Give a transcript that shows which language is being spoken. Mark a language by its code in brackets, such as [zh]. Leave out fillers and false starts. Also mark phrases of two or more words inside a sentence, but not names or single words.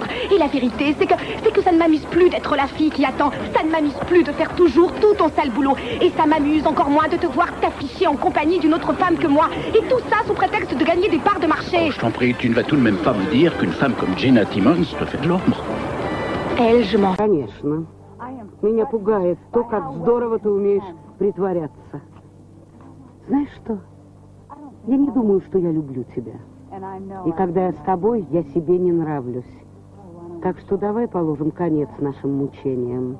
[fr] Et la vérité, c'est que ça ne m'amuse plus d'être la fille qui attend. Ça ne m'amuse plus de faire toujours tout ton sale boulot. Et ça m'amuse encore moins de te voir t'afficher en compagnie d'une autre femme que moi. Et tout ça sous prétexte de gagner des parts de marché. Oh, je t'en prie, tu ne vas tout de même pas me dire qu'une femme comme Jenna Timmons te fait de l'ombre. Elle, je m'en... [ru] Конечно. Меня пугает то, как здорово ты умеешь притворяться. Знаешь что? Я не думаю, что я люблю тебя. И когда я с тобой, я себе не нравлюсь. Так что давай положим конец нашим мучениям.